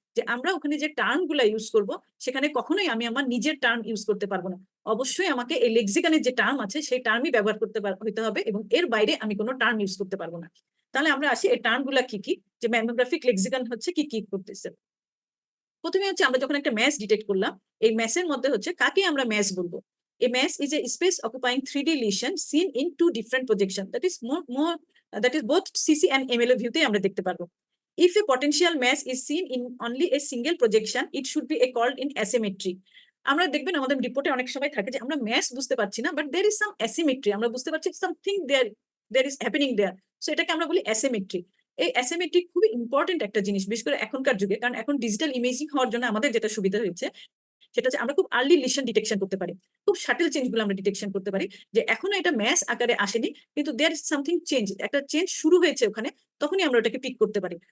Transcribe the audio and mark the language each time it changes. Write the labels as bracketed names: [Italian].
[Bangla] যে আমরা ওখানে যে টার্ম গুলা ইউজ করব সেখানে কখনোই আমি আমার নিজের টার্ম ইউজ করতে পারবো না, অবশ্যই আমাকে এই লেক্সিকনের যে টার্ম আছে সেই টার্মই ব্যবহার করতে হইতে হবে, এবং এর বাইরে আমি কোনো টার্ম ইউজ করতে পারবো না। তাহলে আমরা আসি এই টার্ম গুলা কি কি, যে ম্যামোগ্রাফিক লেক্সিকন হচ্ছে কি কি করতেছে। প্রথমে হচ্ছে আমরা যখন একটা ম্যাচ ডিটেক্ট করলাম, এই ম্যাচের মধ্যে হচ্ছে কাকে আমরা ম্যাচ বলবো। [English] A mass is a space occupying 3D lesion seen in two different projections. That is that is both CC and MLO view [Bangla] তে আমরা দেখতে পারবো। [English] If a potential mass is seen in only a single projection, it should be called in asymmetry. [Bangla] আমরা দেখবেন আমাদের রিপোর্টে অনেক সময় থাকে যে আমরা ম্যাস বুঝতে পারছি না, [English] but there is some asymmetry, [Bangla] আমরা বুঝতে পারছি [English] something there is happening there, [Bangla] so এটাকে আমরা বলি অ্যাসিমেট্রি। এই অ্যাসিমেট্রি খুবই ইম্পর্টেন্ট একটা জিনিস, বিশেষ করে এখনকার যুগে, কারণ এখন ডিজিটাল ইমেজিং হওয়ার জন্য আমাদের যেটা সুবিধা হয়েছে সেটা হচ্ছে আমরা খুব আর্লি লিশন ডিটেকশন করতে পারি, খুব শাটেল চেঞ্জ গুলো আমরা ডিটেকশন করতে পারি, যে এখনো এটা ম্যাস আকারে আসেনি কিন্তু [English] there is something change, [Bangla] একটা চেঞ্জ শুরু হয়েছে ওখানে, তখনই আমরা ওটাকে পিক করতে পারি।